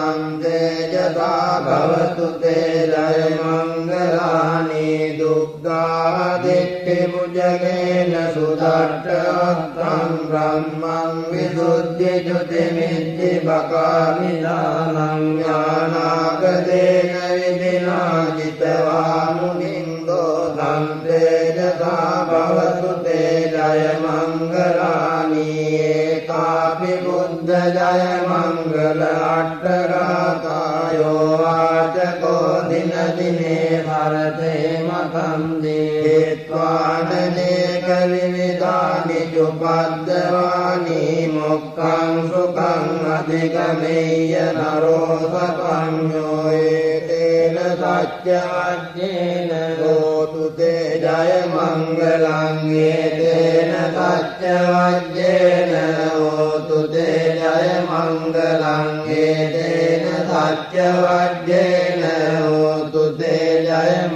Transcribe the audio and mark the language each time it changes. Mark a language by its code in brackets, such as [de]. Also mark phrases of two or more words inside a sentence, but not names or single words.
[pi] තේජසා භවතු තේ ජය මංගලානි දුක්ඛාදිට්ඨි පුජගේන සුදට්ඨං බ්‍රහ්මං විසුද්ධි ජුති මිච්ඡි බකාමිදානං ඥානාගදේන විදිනාජිතවා මුනින්දෝ තේජසා භවතු තේ ජය මංගලානි ඒකාපි බුද්ධ ජය මංගල අට්ඨගාතායෝ වාචකෝ දින දිනේ භරතේ මතං දේත්වානනේක විවිධානි චුපද්දවානි මොක්ඛං සුඛං අධිගමේය නරෝ සපඤ්ඤෝ ඒතේන සච්චවජ්ජේන හෝතු තේ ජය මංගලං ඒතේන සච්චවජ්ජේන හෝතු තේ ජය මංගලං ඒතේන සච්චවජ්ජේන හෝතු තේ ජය